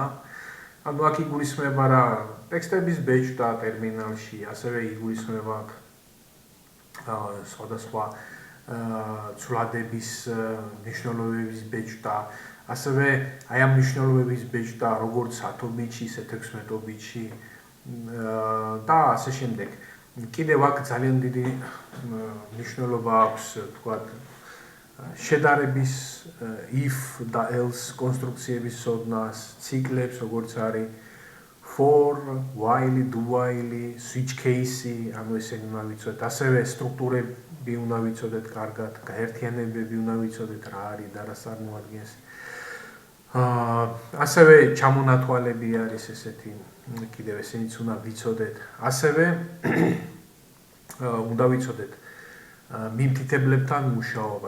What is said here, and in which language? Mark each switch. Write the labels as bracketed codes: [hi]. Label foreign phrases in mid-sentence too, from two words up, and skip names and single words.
[ka] აქ იგულისხმება რა ტექსტების ბეჭდა ტერმინალში, ასევე იგულისხმება სხვადასხვა ცვლადების მნიშვნელობების ბეჭდა, ასევე აი ამ მნიშვნელობების ბეჭდა როგორც 10 ბიტში, ისე 16 ბიტში და ასე შემდეგ. კიდევ აქ ძალიან დიდი მნიშვნელობა აქვს, თქვათ, შედარების if და else კონსტრუქციების ცოდნას, ციკლებს, როგორც არის [en] for, while, do while, switch case, [ka] ესენი უნდა ვიცოდეთ, ასევე სტრუქტურები უნდა ვიცოდეთ კარგად, გაერთიანებები უნდა ვიცოდეთ რა არის და რას წარმოადგენს. ასევე ჩამონათვალები არის ესეთი, კიდევ ესენიც უნდა ვიცოდეთ. ასევე უნდა ვიცოდეთ მიმთითებლებთან მუშაობა.